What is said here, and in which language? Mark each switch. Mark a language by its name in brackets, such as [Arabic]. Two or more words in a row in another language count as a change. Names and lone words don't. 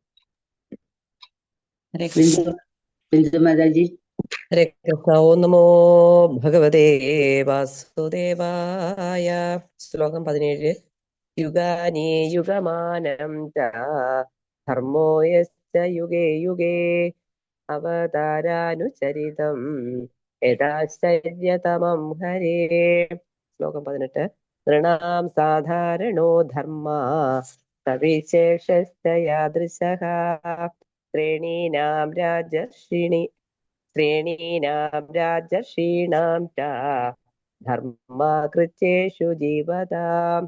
[Sanskrit] ബിന്ദു മാതാജി. ഹരേ കൃഷ്ണ. ഓം നമോ ഭഗവതേ വാസുദേവായ. ശ്ലോകം 17. യുഗാനി യുഗമാനം ച ധർമ്മോ യസ്യ യുഗേ യുഗേ അവതാരാനുചരിതം യഥാശ്ചര്യതമം ഹരേ. ശ്ലോകം 18. നൃണാം സാധാരണോ ധർമ്മ സവിശേഷശ്ച യാദൃശഃ ശ്രേണീനാം രാജർഷീണാം ച ധർമ്മകൃത്യേഷു ജീവതാം.